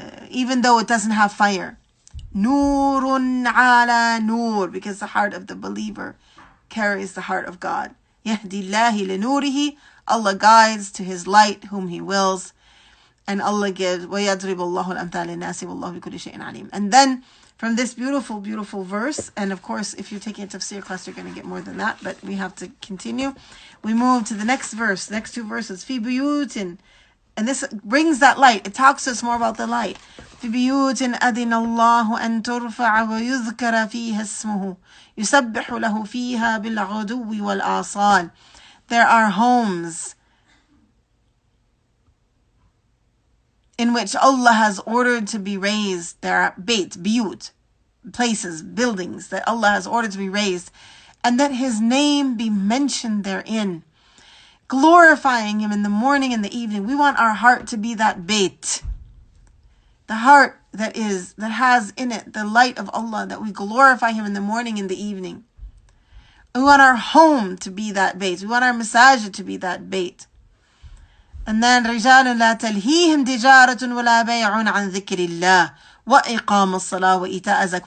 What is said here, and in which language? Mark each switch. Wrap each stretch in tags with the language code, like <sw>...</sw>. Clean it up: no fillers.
<en>Even though it doesn't have fire.</en> <ar>نُورٌ عَلَى نُور.</ar> <en>Because the heart of the believer carries the heart of God.</en> <ar>يَهْدِي اللَّهِ لِنُورِهِ.</ar> <en>Allah guides to His light whom He wills. And Allah gives,</en> <ar>وَيَضْرِبُ اللَّهُ الْأَمْثَالَ لِلنَّاسِ وَاللَّهُ بِكُلِّ شَيْءٍ عَلِيمٌ.</ar> <en>And then, from this beautiful, beautiful verse, and of course, if you're taking a tafsir class, you're going to get more than that, but we have to continue. We move to the next verse, next two verses.</en> <ar>فِي بُيُوتٍ.</ar> <en>And this brings that light. It talks to us more about the light.</en> <ar>فِي بُيُوتٍ أَذِنَ اللَّهُ أَن تُرْفَعَ وَيُذْكَرَ فِيهَا اسْمُهُ يُسَبِّحُ لَهُ فِيهَا بِالْغُدُوِّ وَالْآصَالِ.</ar> <en>There are homes in which Allah has ordered to be raised. There are biyut, places, buildings that Allah has ordered to be raised, and that His name be mentioned therein, glorifying Him in the morning and the evening. We want our heart to be that bait, the heart that has in it the light of Allah, that we glorify Him in the morning and the evening. We want our home to be that bait. We want our masajid to be that bait.</en> <ar>And then رجال لا تلهيهم تجارة ولا بيع عن ذكر الله وإقام الصلاة وإيتاء الزكاة.</ar>